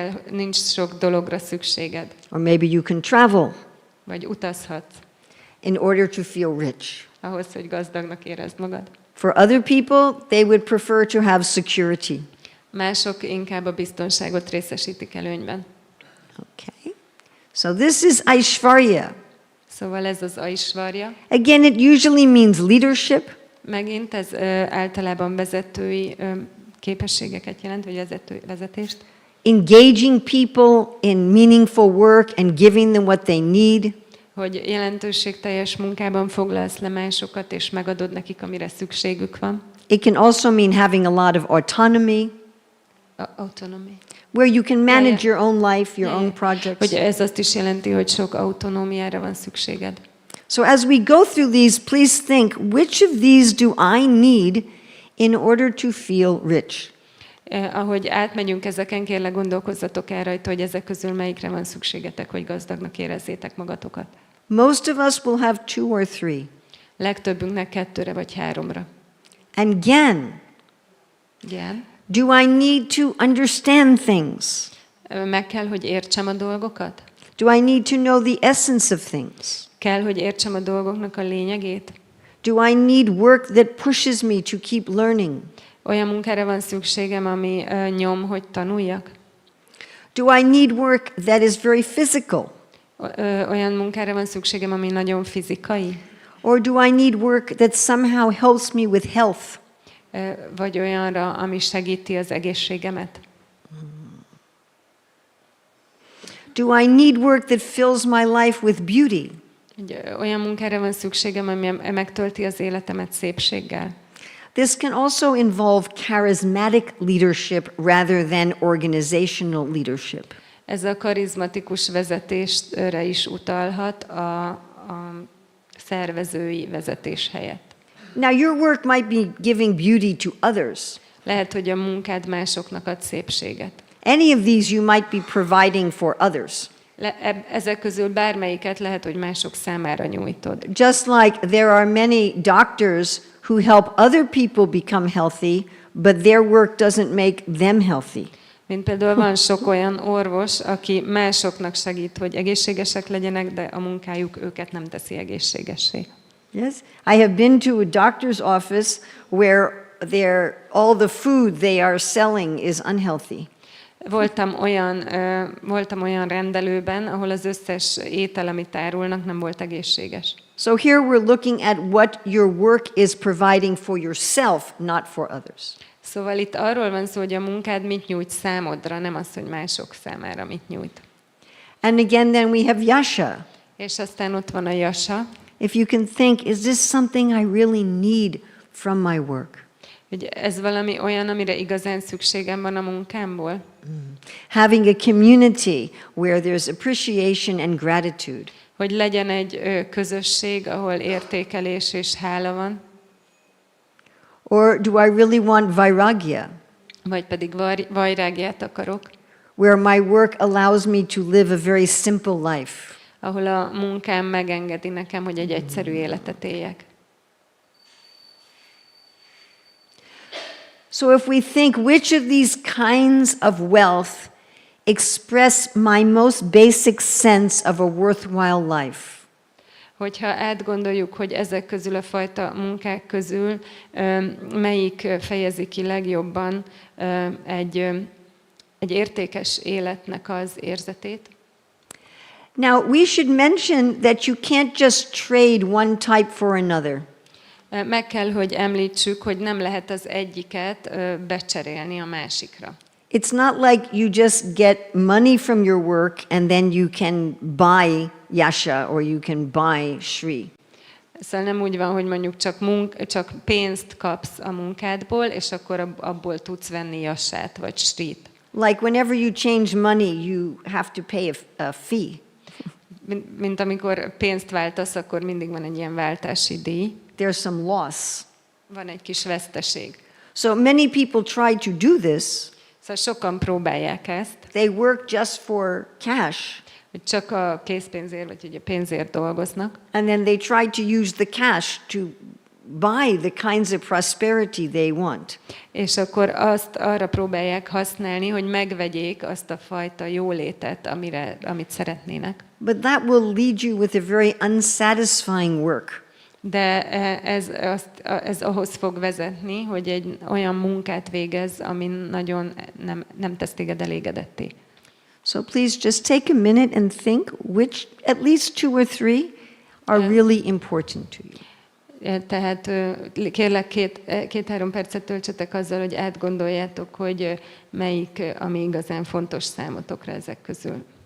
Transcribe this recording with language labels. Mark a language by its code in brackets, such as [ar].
[hu] Nincs sok dologra szükséged. [en] Or maybe you can travel. [hu] Vagy utazhatsz. [en] In order to feel rich. [hu] Ahhoz, hogy gazdagnak érezd magad. [en] For other people, they would prefer to have security. [hu] Mások inkább a biztonságot részesítik előnyben. [en] Okay. So this is Aishvarya. [hu] Szóval ez az Aishvarya. [en] Again, it usually means leadership. [hu] Megint ez általában vezetői képességeket jelent, vagy vezetést. [en] Engaging people in meaningful work and giving them what they need. [hu] Hogy jelentőségteljes munkában foglalsz le másokat, és megadod nekik, amire szükségük van. [en] It can also mean having a lot of autonomy. Autonomy. Where you can manage your own life, your own projects. [hu] Hogy ez azt is jelenti, hogy sok autonómiára van szükséged. [en] So as we go through these, please think, which of these do I need in order to feel rich? [hu] Ahogy átmegyünk ezeken, kérlek gondolkozzatok el rajta, hogy ezek közül melyikre van szükségetek, hogy gazdagnak érezzétek magatokat. [en] Most of us will have 2 or 3. [hu] Legtöbbünknek 2-re vagy 3-ra. [en] And again, [hu] Igen. [en] do I need to understand things? [hu] Meg kell, hogy értsem a dolgokat? [en] Do I need to know the essence of things? [hu] Kell, hogy értsem a dolgoknak a lényegét? [en] Do I need work that pushes me to keep learning? [hu] Olyan munkára van szükségem, ami nyom, hogy tanuljak? [en] Do I need work that is very physical? [hu] Olyan munkára van szükségem, ami nagyon fizikai? [en] Or do I need work that somehow helps me with health? [hu] Vagy olyanra, ami segíti az egészségemet? [en] Do I need work that fills my life with beauty? [hu] Olyan munkára van szükségem, ami megtölti az életemet szépséggel. [en] This can also involve charismatic leadership rather than organizational leadership. [hu] Ez a karizmatikus vezetésre is utalhat a szervezői vezetés helyett. [en] Now, your work might be giving beauty to others. [hu] Lehet, hogy a munkád másoknak ad szépséget. [en] Any of these you might be providing for others. [hu] Ezek közül bármelyiket lehet, hogy mások számára nyújtod. [en] Just like there are many doctors who help other people become healthy, but their work doesn't make them healthy. [hu] Mint például van sok olyan orvos, aki másoknak segít, hogy egészségesek legyenek, de a munkájuk őket nem teszi egészségessé. [en] Yes, I have been to a doctor's office where all the food they are selling is unhealthy. [hu] Voltam olyan rendelőben, ahol az összes étel, amit árulnak, nem volt egészséges. [en] So here we're looking at what your work is providing for yourself, not for others. [hu] Szóval itt arról van szó, hogy a munkád mit nyújt számodra, nem az, hogy mások számára mit nyújt. [en] And again, then we have yasha. [hu] És aztán ott van a yasha. [en] If you can think, is this something I really need from my work? [hu] Hogy ez valami olyan, amire igazán szükségem van a munkámból. [en] Having a community where there's appreciation and gratitude. [hu] Hogy legyen egy közösség, ahol értékelés és hála van. [en] Or do I really want vairagya? [hu] Vagy pedig vajrágyát akarok. [en] Where my work allows me to live a very simple life. [hu] Ahol a munkám megengedi nekem, hogy egy egyszerű életet éljek. [en] So if we think which of these kinds of wealth express my most basic sense of a worthwhile life. [hu] Hogyha átgondoljuk, hogy ezek közül a fajta munkák közül melyik fejezi ki legjobban egy értékes életnek az érzetét. [en] Now, we should mention that you can't just trade one type for another. [hu] Meg kell, hogy említsük, hogy nem lehet az egyiket becserélni a másikra. [en] It's not like you just get money from your work and then you can buy yasha or you can buy shri. [hu] Szóval nem úgy van, hogy mondjuk csak pénzt kapsz a munkádból, és akkor abból tudsz venni jassát vagy srit. [en] Like whenever you change money, you have to pay a fee. [hu] Mint amikor pénzt váltasz, akkor mindig van egy ilyen váltási díj. [en] There's some loss. [hu] Van egy kis veszteség. [en] So many people try to do this. [hu] Szóval sokan próbálják ezt. [en] They work just for cash. [hu] Hogy csak a készpénzért, vagy ugye pénzért dolgoznak. [en] And then they try to use the cash to buy the kinds of prosperity they want. [hu] És akkor azt arra próbálják használni, hogy megvegyék azt a fajta jólétet, amit szeretnének. [en] But that will lead you with a very unsatisfying work. [hu] De ez ahhoz fog vezetni, hogy egy olyan munkát végez, ami nagyon nem tesz téged elégedetté. [en] So please just take a minute and think which, at least 2 or 3, are really important to you. [hu] Tehát kérlek 2-3 percet töltsetek azzal, hogy átgondoljátok, hogy melyik, ami igazán fontos számotokra ezek közül.